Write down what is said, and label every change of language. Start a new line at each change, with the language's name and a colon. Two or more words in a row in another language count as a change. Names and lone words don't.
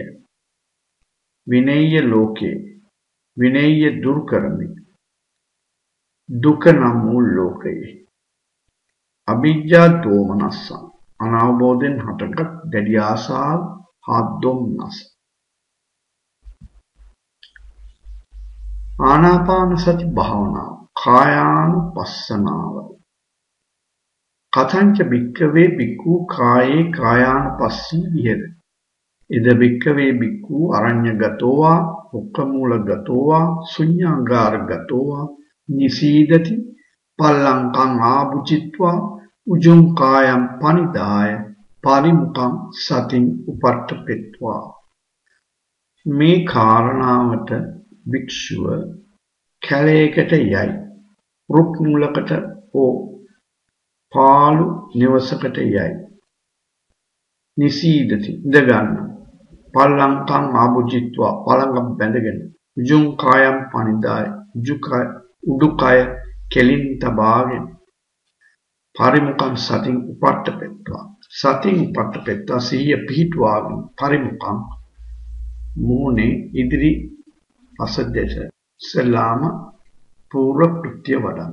Pali: විනේය ලෝකේ
Sinhala: විනේය දුරු කරමින් දුක නම් වූ ලෝකයේ
Pali: අභිජ්ජා දෝමනස්සං
Sinhala: අනවබෝධයෙන් හටගත් දැඩි ආසාව හා දුම්නස. ආනාපාන සති භාවනාව කායානුපස්සනාව.
Pali: කතංච භික්ඛවේ භික්ඛු කායේ කායානුපස්සී විහෙරති. ඉද භික්ඛවේ භික්ඛු අරඤ්ඤගතෝ වා උක්ඛමූලගතෝ වා ශුඤ්ඤාගාරගතෝ වා නිසීදති පල්ලංකං ආභුචිත්වා උජුං කායං පනිදාය පරිමුඛං සතින් උපට්ඨපෙත්වා.
Sinhala: මේ කාරණාවට භික්ෂුව කැලයකට යයි, රුක් මුලකට හෝ පාළු නිවසකට යයි. නිසීදති ඉඳගන්න,
Pali: පල්ලංකං ආභුචිත්වා
Sinhala: පළඟ බැඳගෙන,
Pali: උජුං කායං පනිදාය
Sinhala: උඩුකය කෙලින් තබාගෙන,
Pali: පරිමුඛං සතින් උපට්ඨපෙත්වා සතින් උපට්ඨපෙත්වා
Sinhala: සිහිය පිහිටුවාගෙන, පරිමුඛං මූණේ ඉදිරි පසදෙස සලාම පූර්ව කෘත්‍ය වඩන.